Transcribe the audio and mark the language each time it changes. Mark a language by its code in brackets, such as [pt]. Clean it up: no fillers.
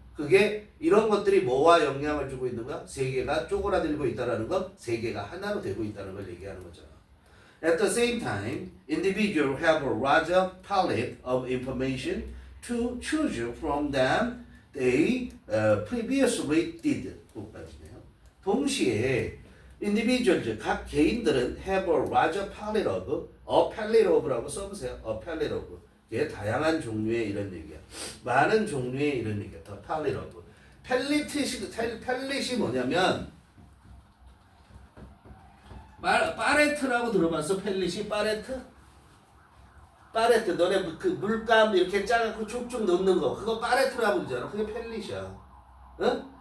[ko] 그게 이런 것들이 뭐와 영향을 주고 있는 거야? 세계가 쪼그라들고 있다라는 건 세계가 하나로 되고 있다는 걸 얘기하는 거잖아. [en] At the same time, individuals have a larger palette of information to choose from than they previously did. [ko] 동시에 individuals, 각 개인들은 [en] have a larger palette of [ko] 라고 써보세요. [en] a palette of. [ko] 이게 다양한 종류의 이런 얘기야. 많은 종류의 이런 얘기야. 더 [en] palette of. [ko] 팰릿이 뭐냐면 파레트라고 들어봤어? 펠릿이 파레트? 파레트 너네 그 물감 이렇게 짜갖고 쭉쭉 넣는 거 그거 파레트라고 그러잖아. 그게 펠릿이야. 어?